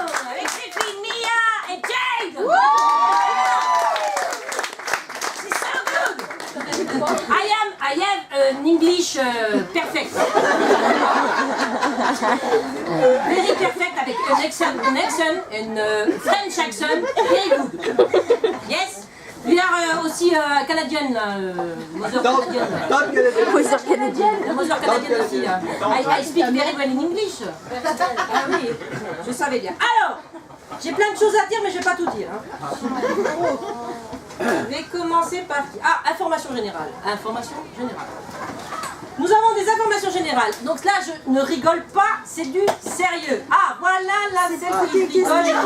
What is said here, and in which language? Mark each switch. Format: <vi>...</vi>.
<fr>Avec ses filles Mia et Jade. C'est</fr> <en>so good. I have an English perfect. Very perfect</en> <fr>avec</fr> <en>an accent, and French accent, very good. Yes.</en> <fr>Il a aussi canadienne,</fr> <en>mother</en> <fr>canadienne.</fr> <en>Mother</en> <fr>canadienne. La mother canadienne aussi.</fr> <en>I speak very well in English.</en> <fr>Ah oui, je savais bien. Alors, j'ai plein de choses à dire, mais je ne vais pas tout dire. Hein. Je vais commencer par... Ah, information générale. Information générale. Nous avons des informations générales. Donc là, je ne rigole pas, c'est du sérieux. Ah, voilà la celle qui rigole.</fr>